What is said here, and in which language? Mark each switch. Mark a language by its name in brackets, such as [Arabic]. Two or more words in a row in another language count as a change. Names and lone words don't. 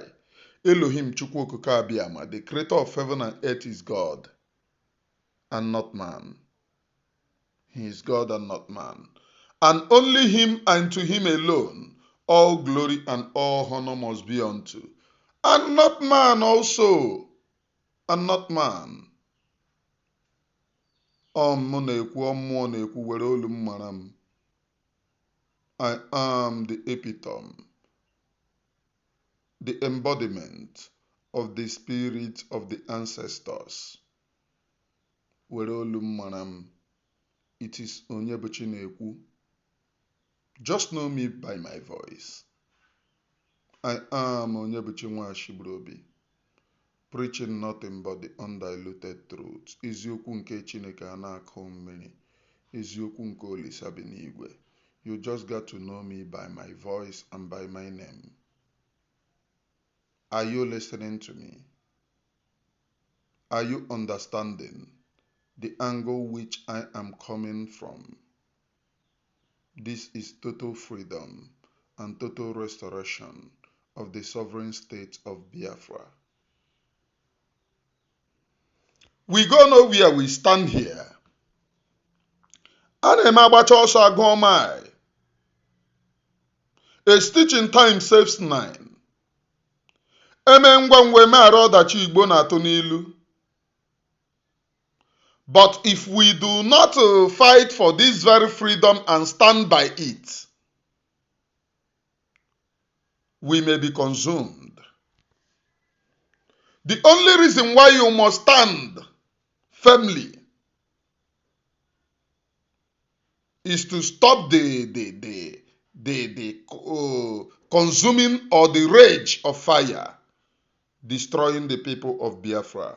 [English] Elohim Chukwuokike Abiyama, the creator of heaven and earth, is God and not man. He is God and not man. And only him, and to him alone all glory and all honor must be unto. And not man also. And not man. [Igbo] Mụ na-ekwu, mmụọ na-ekwu, were olu m mara m. [English] I am the epitome, the embodiment of the spirit of the ancestors. [Igbo] Were olu m mara m. [English] It is [Igbo] Onyebuchi na-ekwu. [English] Just know me by my voice. I am Onyebuchi Nwashibrobi, preaching nothing but the undiluted truth. [Igbo] Eziokwu nke Chineke a na-akụ mmiri. Eziokwu nke Olisa bi n'igwe. [English] You just got to know me by my voice and by my name. Are you listening to me? Are you understanding the angle which I am coming from? This is total freedom and total restoration of the sovereign state of Biafra. We go nowhere, we stand here. [Igbo] A agbacha ọsọ agụọ mile. [English] A stitch in time saves 9. [Igbo] Eme ngwa ngwa eme ara ọdachi Igbo na-atụ n'ilu. [English] But if we do not fight for this very freedom and stand by it, we may be consumed. The only reason why you must stand firmly is to stop the consuming or the rage of fire destroying the people of Biafra.